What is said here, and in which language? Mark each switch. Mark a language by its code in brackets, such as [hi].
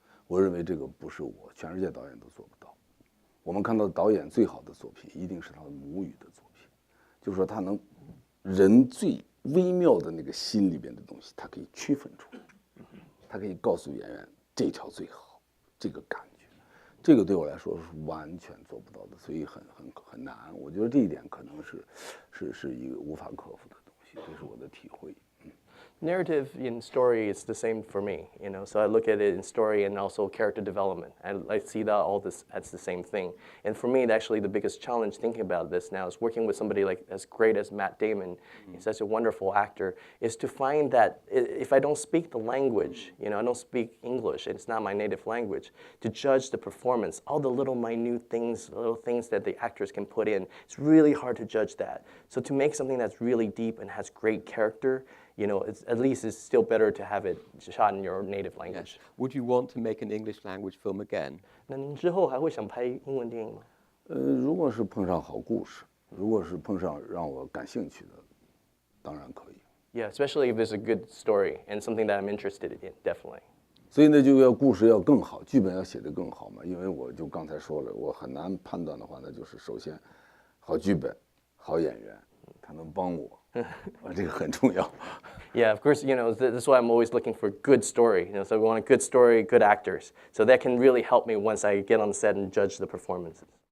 [zh] 我认为这个不是我，全世界导演都做不到。我们看到导演最好的作品，一定是他的母语的作品，就是说他能人最微妙的那个心里边的东西，他可以区分出来，他可以告诉演员这条最好，这个感觉，这个对我来说是完全做不到的，所以很难。我觉得这一点可能是一个无法克服的东西，这是我的体会。 [en] Narrative in story is the same for me, so I look at it in story and also character development. I see that all this as the same thing. And for me, actually, the biggest challenge thinking about this now is working with somebody like as great as Matt Damon. He's such a wonderful actor, is to find that if I don't speak the language, I don't speak English, it's not my native language, to judge the performance, all the little minute things, little things that the actors can put in, it's really hard to judge that. So to make something that's really deep and has great character, at least it's still better to have it shot in your native language. Yes. Would you want to make an English language film again? [zh] 那您之后还会想拍英文电影吗？如果是碰上好故事，如果是碰上让我感兴趣的，当然可以。 [en] Yeah, especially if it's a good story and something that I'm interested in, definitely. [zh] 所以呢，就要故事要更好，剧本要写得更好嘛。因为我就刚才说了，我很难判断的话，那就是首先好剧本、好演员，他能帮我，这个很重要。 [en] Yeah, of course, that's why I'm always looking for good story. So we want a good story, good actors. So that can really help me once I get on the set and judge the performances.